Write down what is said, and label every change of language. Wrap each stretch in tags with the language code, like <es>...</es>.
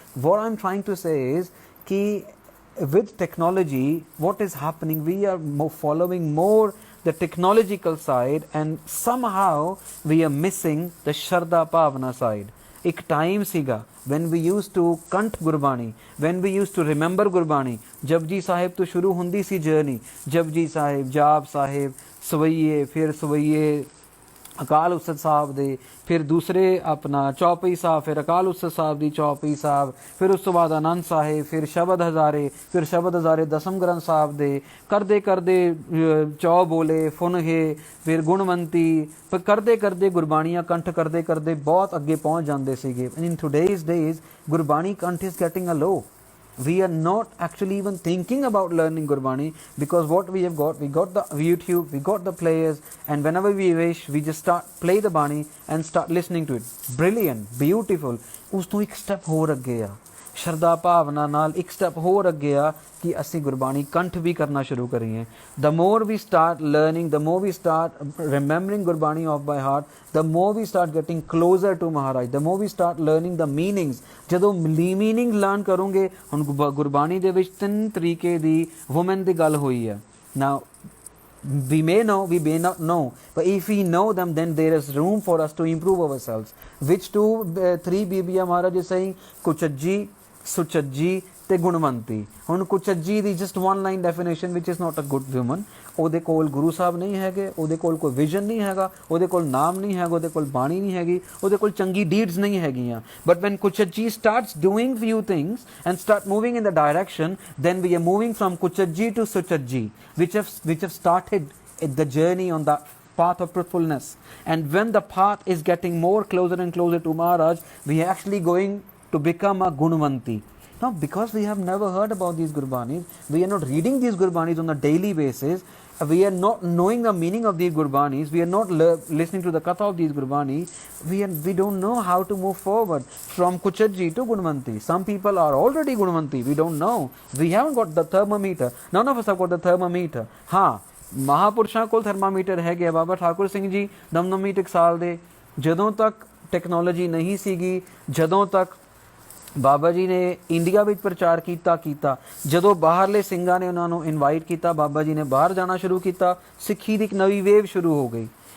<en>What I am trying to say is ਕਿ with technology, what is happening, we are following more the technological side, and somehow we are missing the Shraddha Bhavana side.</en> <pa>ਇੱਕ time ਸੀਗਾ</pa> <en>when we used to</en> <pa>ਕੰਠ Gurbani,</pa> <en>when we used to remember</en> <pa>Gurbani, Japji Sahib ਤੋਂ ਸ਼ੁਰੂ ਹੁੰਦੀ ਸੀ journey, Japji Sahib, ਜਾਪ ਸਾਹਿਬ, ਸਵਈਏ, ਫਿਰ ਸਵਈਏ ਅਕਾਲ ਉਸਤਤ ਸਾਹਿਬ ਦੇ, ਫਿਰ ਦੂਸਰੇ ਆਪਣਾ ਚੌਪਈ ਸਾਹਿਬ, ਫਿਰ ਅਕਾਲ ਉਸਤਤ ਸਾਹਿਬ ਦੀ ਚੌਪਈ ਸਾਹਿਬ, ਫਿਰ ਉਸ ਤੋਂ ਬਾਅਦ ਆਨੰਦ ਸਾਹਿਬ, ਫਿਰ ਸ਼ਬਦ ਹਜ਼ਾਰੇ, ਫਿਰ ਸ਼ਬਦ ਹਜ਼ਾਰੇ ਦਸਮ ਗ੍ਰੰਥ ਸਾਹਿਬ ਦੇ, ਕਰਦੇ ਕਰਦੇ ਚੌ ਬੋਲੇ ਫੁਨਹੇ, ਫਿਰ ਗੁਣਵੰਤੀ, ਪਰ ਕਰਦੇ ਕਰਦੇ ਗੁਰਬਾਣੀਆਂ ਕੰਠ ਕਰਦੇ ਕਰਦੇ ਬਹੁਤ ਅੱਗੇ ਪਹੁੰਚ ਜਾਂਦੇ ਸੀਗੇ।</pa> <en>In today's days Gurbani kanth is getting a low. We are not actually even thinking about learning Gurbani, because what we got the YouTube, we got the players, and whenever we wish, we just play the Bani and start listening to it. Brilliant, beautiful.</en> <pa>ਉਸ ਤੋਂ ਇੱਕ step ਹੋਰ ਅੱਗੇ ਆ, ਸ਼ਰਧਾ ਭਾਵਨਾ ਨਾਲ ਇੱਕ ਸਟੈਪ ਹੋਰ ਅੱਗੇ ਆ ਕਿ ਅਸੀਂ ਗੁਰਬਾਣੀ ਕੰਠ ਵੀ ਕਰਨਾ ਸ਼ੁਰੂ ਕਰੀਏ।</pa> <en>The more we start learning, the more we start remembering Gurbani off by heart, the more we start getting closer to Maharaj, the more we start learning the meanings.</en> <pa>ਜਦੋਂ meaning learn ਕਰੋਗੇ, ਹੁਣ ਗੁਰਬਾਣੀ ਦੇ ਵਿੱਚ 3 ਤਰੀਕੇ ਦੀ women ਦੀ ਗੱਲ ਹੋਈ ਹੈ।</pa> <en>Now we may know, we may not know, but if we know them, then there is room for us to improve ourselves. Which 3 ਬੀਬੀਆਂ Maharaj is saying?</en> <pa>ਕੁਚਜੀ, ਸੁਚਜੀ ਤੇ ਗੁਣਵੰਤੀ। ਹੁਣ ਕੁਚਜੀ ਦੀ</pa> <en>Just 1 line definition, which is not a good woman.</en> <pa>ਉਹਦੇ ਕੋਲ ਗੁਰੂ ਸਾਹਿਬ ਨਹੀਂ ਹੈਗੇ, ਉਹਦੇ ਕੋਲ ਕੋਈ ਵਿਜ਼ਨ ਨਹੀਂ ਹੈਗਾ, ਉਹਦੇ ਕੋਲ ਨਾਮ ਨਹੀਂ ਹੈਗਾ, ਉਹਦੇ ਕੋਲ ਬਾਣੀ ਨਹੀਂ ਹੈਗੀ, ਉਹਦੇ ਕੋਲ ਚੰਗੀ ਡੀਡਸ ਨਹੀਂ ਹੈਗੀਆਂ।</pa> <en>But when Kuchji starts doing few things and start moving in the direction, then we are moving from kuchji to suchji, which have started the journey on the path of truthfulness. And when the path is getting more closer and closer to Maharaj, we are actually going to become a Gunvanti. Now, because we have never heard about these Gurbanis, we are not reading these Gurbanis on a daily basis, we are not knowing the meaning of these Gurbanis, we are not listening to the katha of these Gurbanis, we don't know how to move forward from Kuchji to Gunvanti. Some people are already Gunvanti, we don't know. We haven't got the thermometer. None of us have got the thermometer.</en> <pa>ਮਹਾਂਪੁਰਸ਼ਾਂ ਕੋਲ thermometer ਹੈਗੇ ਆ। ਬਾਬਾ ਠਾਕੁਰ ਸਿੰਘ ਜੀ ਦਮਦਮੀ ਟਕਸਾਲ ਦੇ, ਜਦੋਂ ਤੱਕ technology ਨਹੀਂ ਸੀਗੀ, ਜਦੋਂ ਤੱਕ ਬਾਬਾ ਜੀ ਨੇ ਇੰਡੀਆ ਵਿੱਚ ਪ੍ਰਚਾਰ ਕੀਤਾ, ਜਦੋਂ ਬਾਹਰਲੇ ਸਿੰਘਾਂ ਨੇ ਉਹਨਾਂ ਨੂੰ ਇਨਵਾਈਟ ਕੀਤਾ, ਬਾਬਾ ਜੀ ਨੇ ਬਾਹਰ ਜਾਣਾ ਸ਼ੁਰੂ ਕੀਤਾ, ਸਿੱਖੀ ਦੀ ਇੱਕ ਨਵੀਂ ਵੇਵ ਸ਼ੁਰੂ ਹੋ ਗਈ।</pa>